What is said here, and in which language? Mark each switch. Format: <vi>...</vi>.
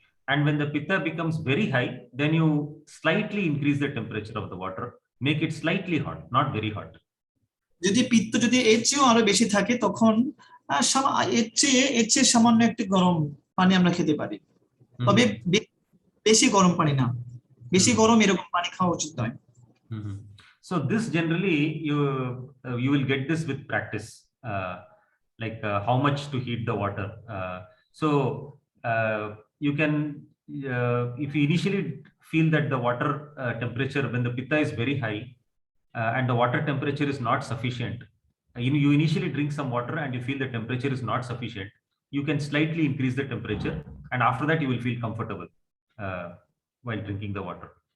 <en>And when the pitta becomes very high, then you slightly increase the temperature of the water, make it slightly hot, not very hot.</en> <bn>যদি পিত্ত এর চেয়েও আরো বেশি থাকে, তখন এর চেয়ে সামান্য একটু গরম পানি আমরা খেতে পারি, তবে বেশি গরম পানি না, বেশি গরম এরকম পানি খাওয়া উচিত নয়।</bn> <en>So this generally you will get this with practice, like how much to heat the water. So you can if you initially feel that the water temperature when the pitta is very high and the water temperature is not sufficient, you initially drink some water and you feel the temperature is not sufficient, you can slightly increase the temperature, and after that you will feel comfortable while drinking the water.</en>